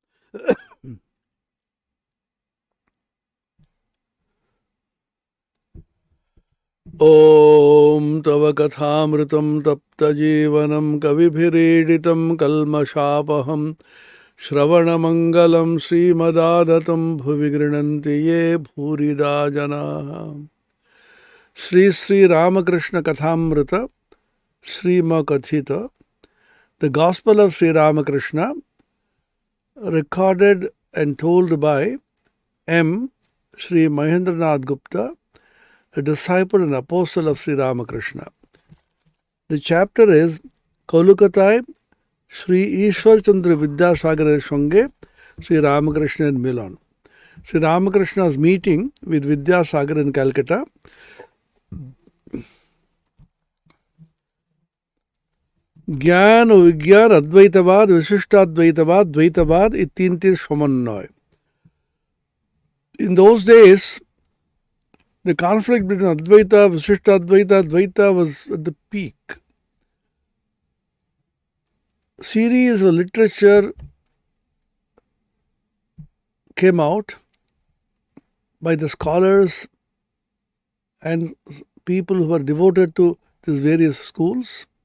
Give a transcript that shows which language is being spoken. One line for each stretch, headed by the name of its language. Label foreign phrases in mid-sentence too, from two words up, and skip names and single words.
Sanskrit: ॐ तव कथामृतं तप्त जीवनं कविभिरीडितं कल्मषापहं श्रवणमङ्गलं श्रीमदाततं भुवि ये भूरिदा जनाः.
English: Sri Sri Ramakrishna Kathamrita Sri Makathita, the Gospel of Sri Ramakrishna, recorded and told by M. Sri Mahendranath Gupta, a disciple and apostle of Sri Ramakrishna. The chapter is Kolukatay Sri Ishwar Chandra Vidyasagar Shonge Sri Ramakrishna in Milan. Sri Ramakrishna's meeting with Vidyasagar in Calcutta.
Hindi: ज्ञान विज्ञान अद्वैतवाद विशिष्टाद्वैतवाद द्वैतवाद ये तीन समन्वय.
English: In those days, the conflict between Advaita, Vishishtadvaita, Advaita was at the peak. Series of literature came out by the scholars and people who were devoted to these various schools.